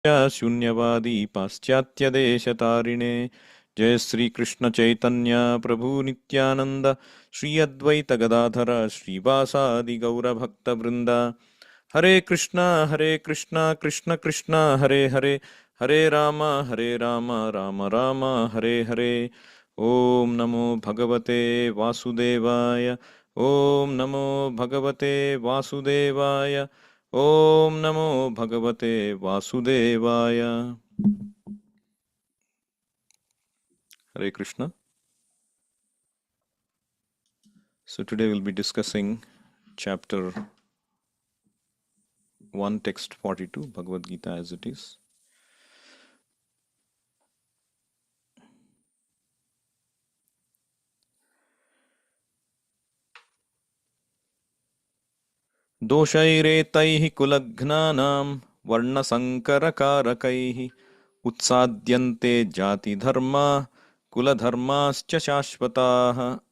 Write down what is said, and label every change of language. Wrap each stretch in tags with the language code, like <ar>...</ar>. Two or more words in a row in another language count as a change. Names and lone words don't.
<sa>शून्यवादी पाश्चात्यदेशतारिणे जय श्री कृष्ण चैतन्य प्रभु नित्यानंद श्री अद्वैत गदाधर श्रीवासादि गौर भक्त वृंद हरे कृष्णा कृष्ण कृष्ण हरे हरे हरे राम राम राम हरे हरे ओम नमो भगवते वासुदेवाय ओम नमो भगवते वासुदेवाय ओम नमो भगवते वासुदेवाय हरे कृष्ण.</sa> <en>So today we'll be discussing chapter 1 text 42 Bhagavad Gita as it is.</en> <sa>दोषैरेतैः कुलघ्नानां वर्णसङ्करकारकैः उत्साद्यन्ते जातिधर्मा कुलधर्माश्च शाश्वताः.</sa>